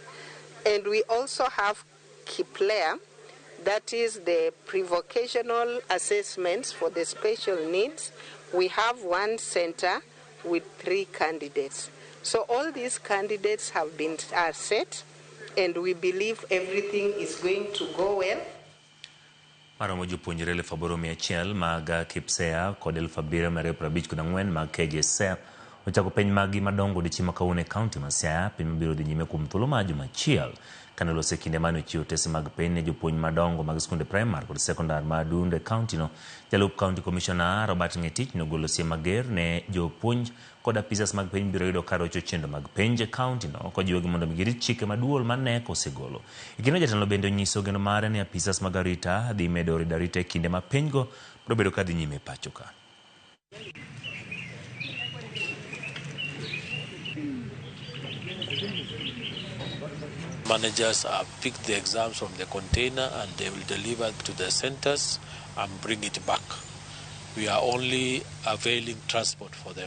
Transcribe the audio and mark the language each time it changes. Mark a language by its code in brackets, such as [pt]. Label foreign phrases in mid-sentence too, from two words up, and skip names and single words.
[en] And we also have KPLEA, that is the pre-vocational assessments for the special needs. We have one center with 3 candidates. So all these candidates are set, and we believe everything is going to go well. [luo] Maromo jopuonjre 8,100 mag KPSEA kod 7,254 mag KJSEA ochako penj magi madongo odiochieng' ma kawuono e kaunti ma Siaya. Penj mabiro dhi nyime kuom thuolo mar juma achiel kane olose kinde mane ochiwo otese mag penj ne jopuonj madongo mag skunde primar kod sekondar ma Dunde e kaunti no. Jalup [en] County Commissioner [luo] Robert Ngetich nogolo siem mager ne jopuonj kod apisas mag penj biro yudo ka rocho chenro mag penj e kaunti no kojiwogi mondo girit chike maduol mane osegolo. Ikino jatelo bende onyiso geno mare ni apisas mag arita dhi medo rido arita e kinde ma penj go biro bedo ka dhi nyime e pacho ka. [en] Managers have picked the exams from the container and they will deliver to the centers and bring it back. We are only availing transport for them.